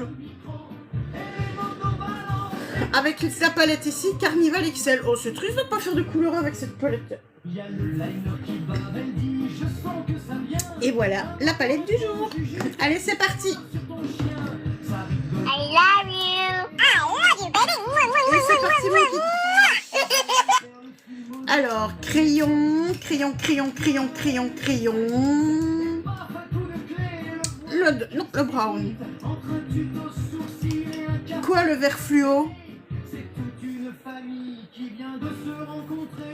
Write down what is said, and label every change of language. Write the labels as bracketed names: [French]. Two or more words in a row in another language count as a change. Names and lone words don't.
[French] et les Modo balancent. Avec la palette ici, Carnival XL. Oh, c'est triste de pas faire de couleur avec cette palette. Il y a le liner qui bat, elle dit je sens que ça vient. Et voilà, la palette du jour. Allez, c'est parti. Sur ton chien, ça rigole. [English] I love you. I love you, baby. [French] Oui, c'est parti, mon kiki. Alors, crayon, crayon, crayon, crayon, crayon, crayon. Paf, un coup de clé, Non, le brown. entre un tuto sourcil et un cap. Quoi, le vert fluo? C'est toute une famille qui vient de se rencontrer.